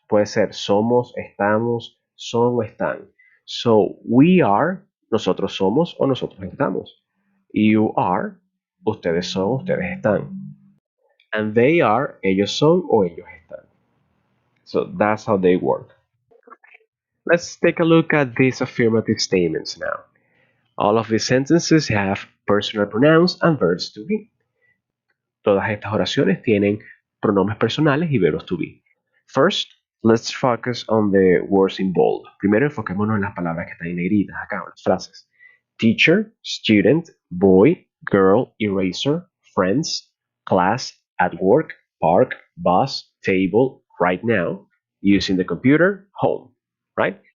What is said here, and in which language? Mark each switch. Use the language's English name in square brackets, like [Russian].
[Spanish] Puede ser somos, estamos, son o están. [English] So, we are, [Spanish] nosotros somos o nosotros estamos. [English] You are, [Spanish] ustedes son, ustedes están. [English] And they are, [Spanish] ellos son o ellos están. [English] So that's how they work. Let's take a look at these affirmative statements now. All of these sentences have personal pronouns and verbs to be. [Spanish] Todas estas oraciones tienen pronombres personales y verbos to be. [English] First, let's focus on the words in bold. [Spanish] Primero enfoquémonos en las palabras que están en negritas acá, en las frases. [English] Teacher, student, boy, girl, eraser, friends, class, at work, park, bus, table, right now, using the computer, home, right?